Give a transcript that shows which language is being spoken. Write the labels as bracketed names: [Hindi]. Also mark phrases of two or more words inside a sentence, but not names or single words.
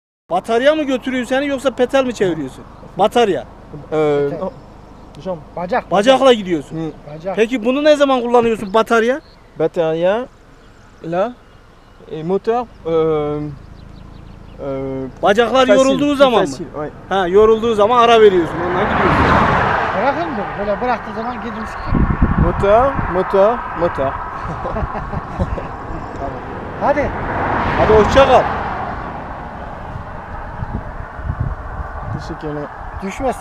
[Turkish] Batarya mı götürüyor seni yoksa petel mi çeviriyorsun? Batarya. Jam. Bacakla gidiyorsun. Bacak. Peki bunu ne zaman kullanıyorsun batarya? Batarya. [French] Là. Et moteur. [Turkish] Bacaklar [French] Facile, [Turkish] yorulduğu zaman mı? [French] facile, ouais. [Turkish] Ha, yorulduğu zaman ara veriyorsun. Ondan gidiyorsun. Bırakın mı? Böyle bıraktığı zaman gidiyorsun. [French] Moteur. [Turkish] Hadi. Hadi hoşça kal. Teşekkürler. Düşmesin.